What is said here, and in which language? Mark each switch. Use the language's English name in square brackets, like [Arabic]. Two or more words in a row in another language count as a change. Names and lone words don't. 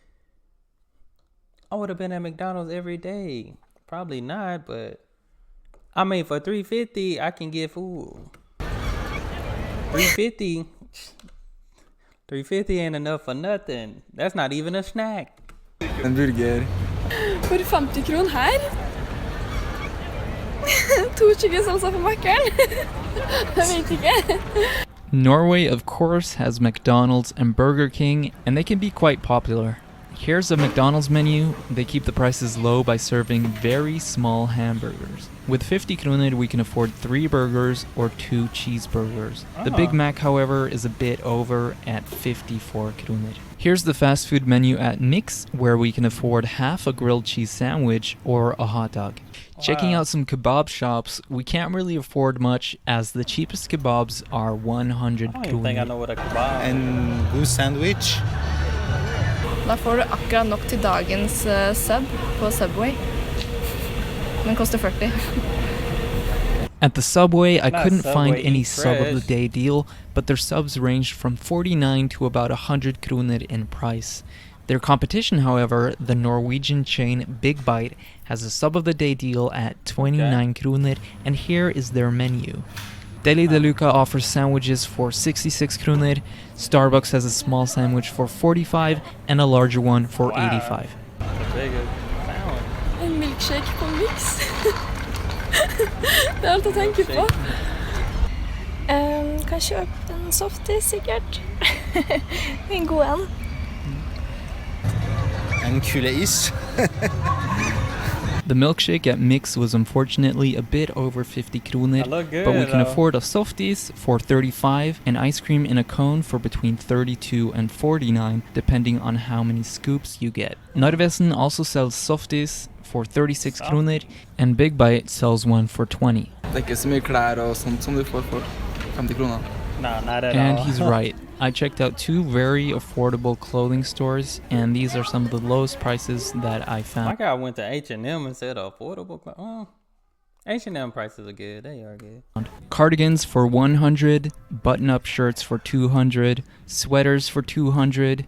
[English] I would have been at McDonald's every day. Probably not, but I mean, for $3.50, I can get food. $3.50 ain't enough for nothing. That's not even a snack. [Norwegian] En burger. For 50 kroner her. 2 [English] chicken salsa [Norwegian] på Mac-en. Jeg vet ikke. [English] Norway, of course, has McDonald's and Burger King, and they can be quite popular. Here's a McDonald's menu. They keep the prices low by serving very small hamburgers. With 50 kroner, we can afford 3 burgers or 2 cheeseburgers. The Big Mac, however, is a bit over at 54 kroner. Here's the fast food menu at Mix, where we can afford half a grilled cheese sandwich or a hot dog. Wow. Checking out some kebab shops, we can't really afford much as the cheapest kebabs are 100 kroner. I don't even think I know what a kebab is. [Norwegian] En god sandwich. Da får du akkurat nok til dagens sub på Subway. Den koster 40. [English] At the Subway, I couldn't Subway, find any eat sub of the fresh. day deal, but their subs ranged from 49 to about 100 kroner in price. Their competition, however, the Norwegian chain Big Bite, has a sub of the day deal at 29 kroner, and here is their menu. Deli de Luca offers sandwiches for 66 kroner, Starbucks has a small sandwich for 45 and a larger one for 85. [Norwegian] En milkshake på Mix. Det alt å tenke på. Kan kjøpe en En softis sikkert. En god en. En kule is. [English] The milkshake at Mix was unfortunately a bit over 50 kroner, look good, but we can though. afford a softis for 35 and ice cream in a cone for between 32 and 49, depending on how many scoops you get. Narvesen also sells softis for 36 kroner, and Big Bite sells one for 20. [Norwegian] Det ikke så mye klær og sånt som du får for 50 kroner. [English] No, not at And all. he's right. I checked out 2 very affordable clothing stores, and these are some of the lowest prices that I My found. guy went to H&M and said affordable. H&M prices are good. They are good. Cardigans for 100, button-up shirts for 200, sweaters for 200.